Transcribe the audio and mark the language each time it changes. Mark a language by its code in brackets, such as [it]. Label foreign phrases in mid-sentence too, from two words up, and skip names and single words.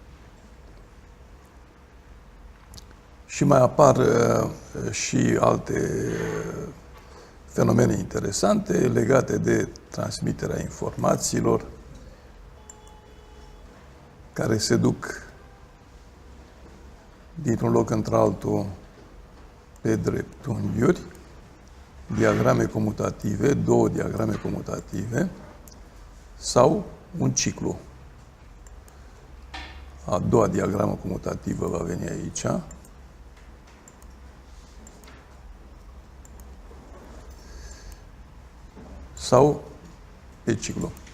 [ro] și mai apar și alte fenomene interesante legate de transmiterea informațiilor care se duc dintr-un loc într-altul pe dreptunghiuri, diagrame comutative, 2 diagrame comutative sau un ciclu. A doua diagramă comutativă va veni aici. Sau pe ciclu.